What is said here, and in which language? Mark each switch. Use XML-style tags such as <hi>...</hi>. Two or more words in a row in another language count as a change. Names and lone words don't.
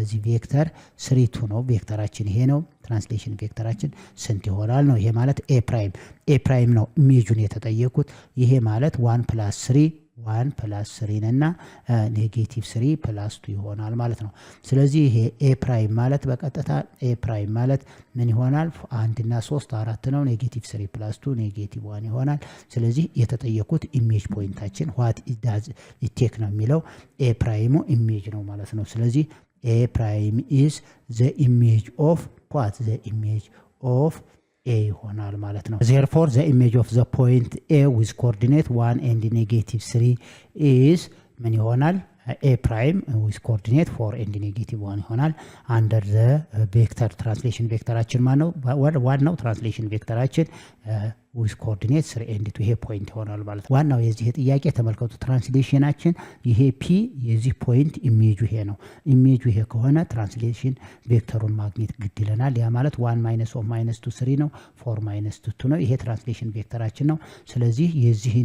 <am>3 2 ነው። ቬክተራችን ይሄ ነው። ትራንስሌሽን ቬክተራችን ስንት ይሆናል ነው። ይሄ ማለት</am> <en>A prime</en> <am>ነው ኢሜጁን የተጠየቁት። ይሄ ማለት 1 ፕላስ 3 እና ኔጌቲቭ 3 ፕላስ 2 ይሆናል ማለት ነው። ስለዚህ ይሄ</am> <en>A prime</en> <am>ማለት በቀጥታ</am> <en>A prime</en> <am>ማለት ምን ይሆናል? 1 እና 3 4 ነው። ኔጌቲቭ 3 ፕላስ 2 ኔጌቲቭ 1 ይሆናል። ስለዚህ የተጠየቁት ኢሜጅ ፖይንታችን</am> <en>what does it take</en> <am>ነው የሚለው ኤ ፕራይሙ ኢሜጅ ነው ማለት ነው። ስለዚህ</am> <en>A prime is the image of what the image of A</en> <am>ይሆናል ማለት ነው።</am> <en>Therefore, the image of the point A with coordinate 1 and negative 3</en> <am>is ምን ይሆናል?</am> <en>A prime with coordinate 4 and negative 1 ይሆናል። Under the vector translation</en> <am>ቬክተራችን ማነው? ዋናው ትራንስሌሽን ቬክተራችን</am> <en>with coordinates 3 and 2</en> <am>ይሄ ፖይንት ይሆናል ማለት ነው። ዋናው የዚህ ጥያቄ ተመልከቱ ትራንስሌሽናችን ይሄ ፒ የዚህ ፖይንት ኢሜጁ ይሄ ነው። ኢሜጁ ይሄ ከሆነ ትራንስሌሽን ቬክተሩን ማግኘት ግድ ይለናል። ያ ማለት 1 - of -2 3 ነው 4 - 2 ነው። ይሄ ትራንስሌሽን ቬክተራችን ነው። ስለዚህ የዚህን</am>